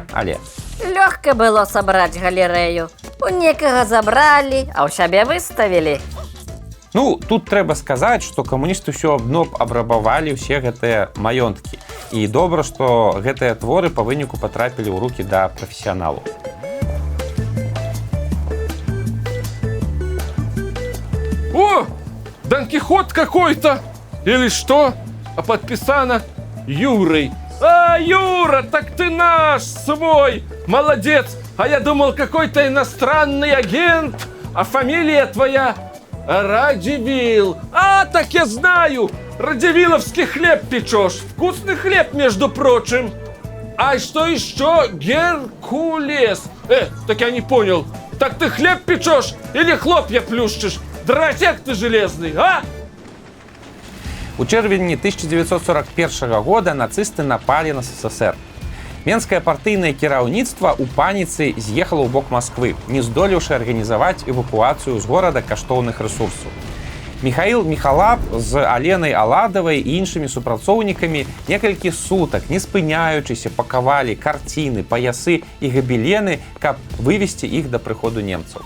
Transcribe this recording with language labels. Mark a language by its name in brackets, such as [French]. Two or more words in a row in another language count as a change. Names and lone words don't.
[Belarusian] Лёгка было сабраць галерэю. У некага забралі, а ў сябе выставілі. Ну, тут трэба сказаць, што камуністы ўсё адно абрабавалі ўсе гэтыя маёнткі. І добра, што гэтыя творы па выніку патрапілі ў рукі да прафесіяналаў. [Russian] О, Дон Кихот какой-то! Или что? А подписано Юрой. А, Юра, так ты наш, свой! Молодец! А я думал, какой-то иностранный агент. А фамилия твоя Радивил. А, так я знаю! Радивиловский хлеб печешь. Вкусный хлеб, между прочим. А что еще? Геркулес. Так я не понял. Так ты хлеб печешь или хлопья плющишь? Дровосек ты железный, а? [Belarusian] У чэрвені 1941 года нацысты напалі на СССР. Менскае партыйнае кіраўніцтва ў паніцы з'ехала ў бок Масквы, не здолеўшы арганізаваць эвакуацыю з горада каштоўных рэсурсаў. Міхаіл Міхалап з Аленай Аладавай і іншымі супрацоўнікамі некалькі сутак, не спыняючыся, пакавалі карціны, паясы і габелены, каб вывесці іх да прыходу немцаў.